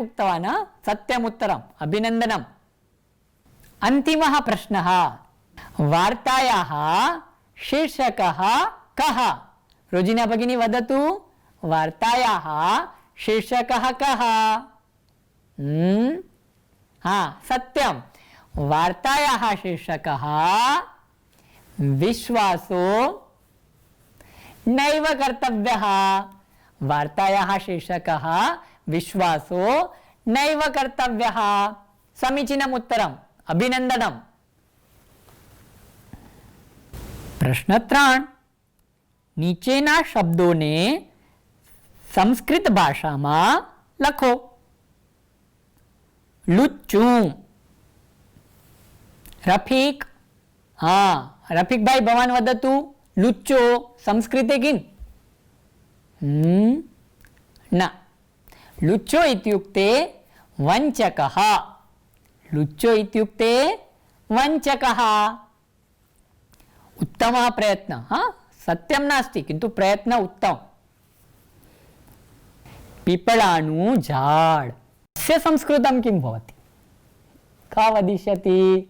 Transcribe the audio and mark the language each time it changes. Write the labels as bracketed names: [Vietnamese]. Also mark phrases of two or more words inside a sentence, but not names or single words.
[Sanskrit] उक्तवान् सत्यम् उत्तरम् अभिनन्दनम् अन्तिमः प्रश्नः वार्तायाः शीर्षकः कः रोजिना भगिनी वदतु वार्तायाः शीर्षकः कः हाँ सत्यं वार्तायाः शीर्षकः विश्वासो नैव कर्तव्यः वार्तायाः शीर्षकः विश्वासो नैव कर्तव्यः समीचीनम् उत्तरम् अभिनन्दनम् प्रश्न 3 [Gujarati] નીચેના શબ્દોને સંસ્કૃત ભાષામાં લખો [Sanskrit] લુચ્ચું રફીક हाँ रफीक भाई भवान वदतु लुच्चो संस्कृते किं न लुच्चो इत्युक्ते वञ्चकः लुच्चो इत्युक्ते वञ्चकः उत्तमः प्रयत्नः हाँ सत्यं नास्ति किन्तु प्रयत्न उत्तम [Gujarati] પીપળાનું ઝાડ [Sanskrit] तस्य संस्कृतं किं भवति का वदिष्यति